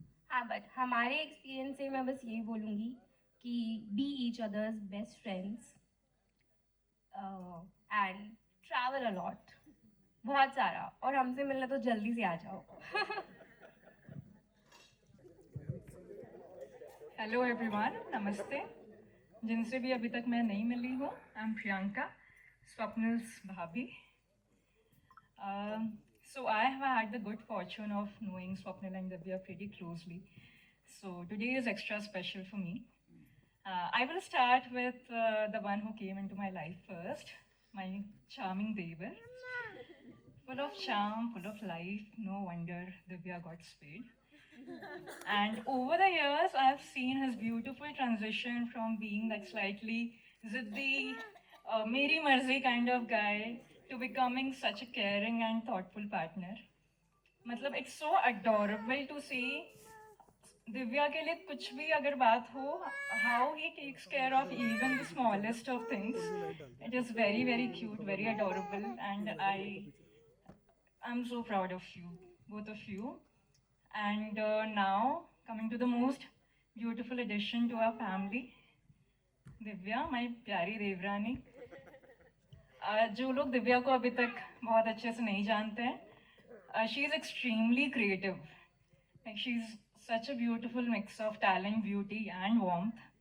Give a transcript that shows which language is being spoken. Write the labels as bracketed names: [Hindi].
[Hindi] हाँ, बट हमारे एक्सपीरियंस से मैं बस यही बोलूँगी कि [English] be each others best friends and travel a lot, [Hindi] बहुत सारा, और हमसे मिलना तो जल्दी से आ जाओ। [English] hello everyone, [Hindi] नमस्ते। जिनसे भी अभी तक मैं नहीं मिली हूँ, [English] I am [Hindi] प्रियंका, स्वप्निल्स भाभी। [English] So I have had the good fortune of knowing Swapnil and Divya pretty closely. So today is extra special for me. I will start with the one who came into my life first, my charming Devar. Full of charm, full of life, no wonder Divya got spayed. And over the years, I have seen his beautiful transition from being that slightly ziddi, [Hindi] meri marzi [English] kind of guy to becoming such a caring and thoughtful partner. मतलब it's so adorable to see [Hindi] Divya के लिए कुछ भी अगर बात हो, [English] how he takes care of even the smallest of things. It is very, very cute, very adorable, and I'm so proud of you, both of you. And now coming to the most beautiful addition to our family, Divya, my [Hindi] प्यारी देवरानी। जो लोग दिव्या को अभी तक बहुत अच्छे से नहीं जानते हैं, [English] She is extremely creative, like she's such a beautiful mix of talent, beauty and warmth.